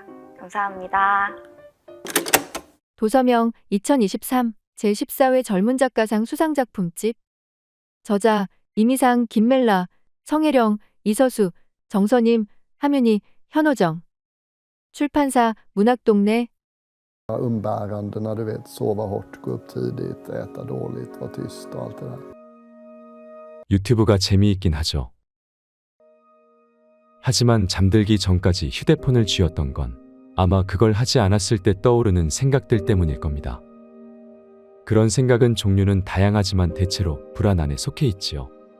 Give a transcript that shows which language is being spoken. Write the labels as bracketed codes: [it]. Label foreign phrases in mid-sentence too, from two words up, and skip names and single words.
[ko] 감사합니다. 도서명 2023 제14회 젊은작가상 수상작품집 저자 이미상, 김멜라, 성혜령, 이서수, 정선임, 함윤희, 현호정 출판사 문학동네 [sv] Umbärandena, du vet, sova hårt, gå upp tidigt, äta dåligt, vara tyst och allt det där. [ko] 유튜브가 재미있긴 하죠. 하지만 잠들기 전까지 휴대폰을 쥐었던 건 아마 그걸 하지 않았을 때 떠오르는 생각들 때문일 겁니다. 그런 생각은 종류는 다양하지만 대체로 불안 안에 속해 있지요.